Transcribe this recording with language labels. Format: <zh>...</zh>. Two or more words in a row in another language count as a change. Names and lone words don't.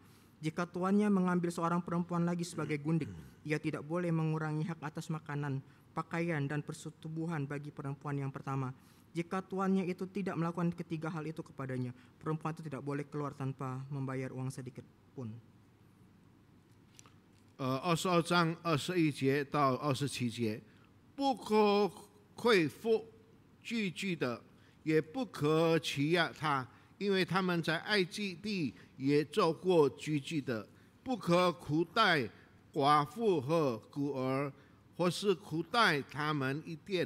<id>Jika tuannya mengambil seorang perempuan lagi sebagai gundik, ia tidak boleh mengurangi hak atas makanan, pakaian, dan persetubuhan bagi perempuan yang pertama. Jika tuannya itu tidak melakukan ketiga hal itu kepadanya, perempuan itu tidak boleh keluar tanpa membayar uang sedikit pun.</id> <zh>22 章21节到27节，不可亏负寄居的，也不可欺压他。因为他们在埃及地也做过寄居的，不可苦待寡妇和孤儿，或是苦待他们一点。</zh>